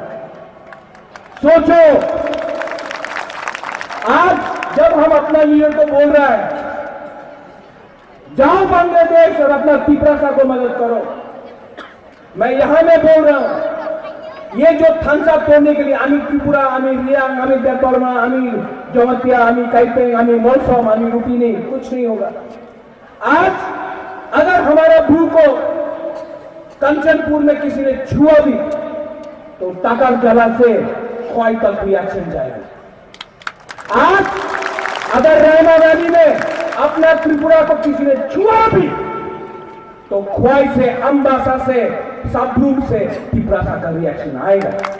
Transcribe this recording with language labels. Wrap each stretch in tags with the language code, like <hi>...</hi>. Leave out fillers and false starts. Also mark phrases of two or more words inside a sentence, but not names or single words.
<hi>सोचो, आज जब हम अपना लीडर को बोल रहा है जाओ बांग्लादेश और अपना त्रिपुरा को मदद करो, मैं यहां में बोल रहा हूं, ये जो थांसा तोड़ने के लिए आमी त्रिपुरा, आमी रियांग, आमी बर्मा, आमी जमतिया, आमी काइपेंग, आमी मोलसोम, आमी रुपीनी, कुछ नहीं होगा। आज अगर हमारा भू को कंचनपुर में किसी ने छुआ भी तो टाकर जला से ख्वाई तक रिएक्शन जाएगा। आज अगर रैना वैली में अपना त्रिपुरा को किसी ने छुआ भी तो ख्वाई से, अम्बासा से, साबरूम से त्रिपुरा का रिएक्शन आएगा।</hi>